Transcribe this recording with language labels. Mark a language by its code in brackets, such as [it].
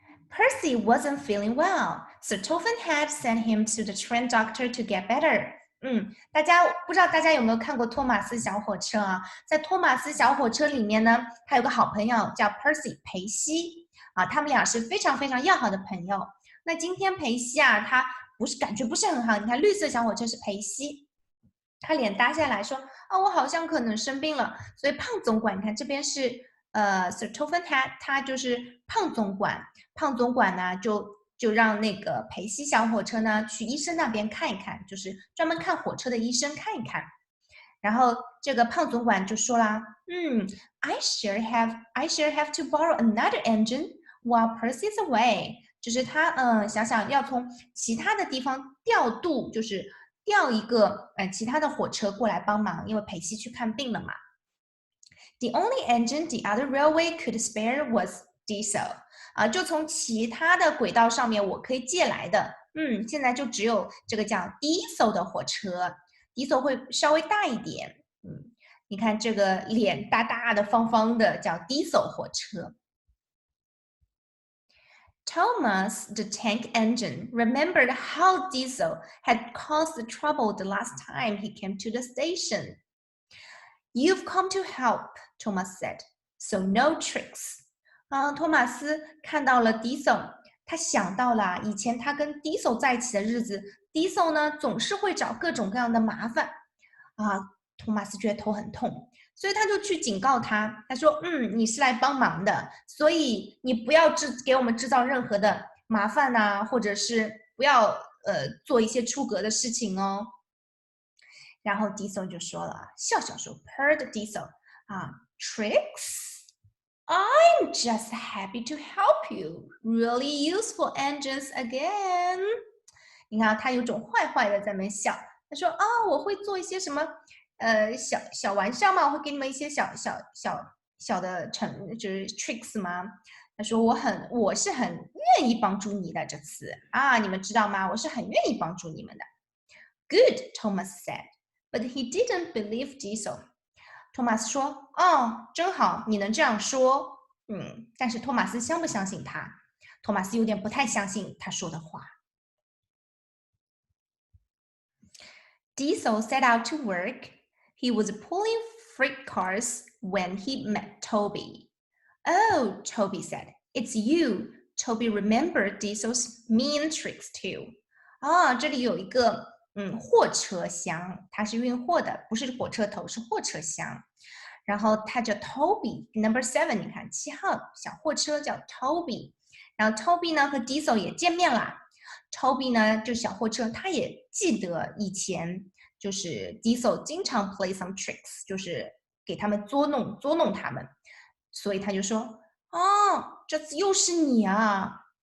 [en] Percy wasn't feeling well, so Topham had sent him to the train doctor to get better. [zh] 大家不知道大家有没有看过托马斯小火车啊？在托马斯小火车里面呢，他有个好朋友叫 Percy 裴西啊，他们俩是非常非常要好的朋友。那今天裴西啊，他感觉不是很好。你看绿色小火车是裴西，他脸耷下来说啊，我好像可能生病了。所以胖总管，你看这边是Sir Topham Hatt，他就是胖总管。胖总管呢就让那个裴西小火车呢去医生那边看一看，就是专门看火车的医生看一看。然后这个胖总管就说啦， [en] I sure have to borrow another engine while Percy's away。 [zh] 就是他想要从其他的地方调度，就是调一个其他的火车过来帮忙，因为裴西去看病了嘛。 [en] The only engine the other railway could spare was diesel。 [zh] 就从其他的轨道上面我可以借来的，现在就只有这个叫 diesel 的火车。 diesel 会稍微大一点，你看这个脸大大的方方的叫 diesel 火车。 [en] Thomas, the tank engine, remembered how Diesel had caused the trouble the last time he came to the station. You've come to help, Thomas said, so no tricks. [zh] 托马斯看到了 Diesel， 他想到了以前他跟 Diesel 在一起的日子 ，Diesel 呢总是会找各种各样的麻烦托马斯觉得头很痛，所以他就去警告他，他说你是来帮忙的，所以你不要给我们制造任何的麻烦或者是不要做一些出格的事情哦。然后 Diesel 就说了，笑笑说 [en] ，Purred Diesel tricks。I'm just happy to help you. Really useful engines again. [zh] 你看他有种坏坏的在那边笑。他说我会做一些什么小玩笑嘛，我会给你们一些小的就是 tricks 吗？他说我是很愿意帮助你的这次你们知道吗？我是很愿意帮助你们的。 [en] Good, Thomas said, but he didn't believe Diesel. [zh] 托马斯说真好，你能这样说。但是托马斯相不相信他？托马斯有点不太相信他说的话。 [en] Diesel set out to work. He was pulling freight cars when he met Toby. Oh, Toby said, it's you. Toby remembered Diesel's mean tricks too. [zh] 这里有一个货车厢，它是运货的，不是火车头，是货车厢。然后他叫 Toby Number 7， 你看7号小货车叫 Toby。然后 Toby 呢和 Diesel 也见面了。Toby 呢就是小货车，他也记得以前就是 Diesel 经常 [en] play some tricks， [zh] 就是给他们捉弄他们，所以他就说这次又是你啊。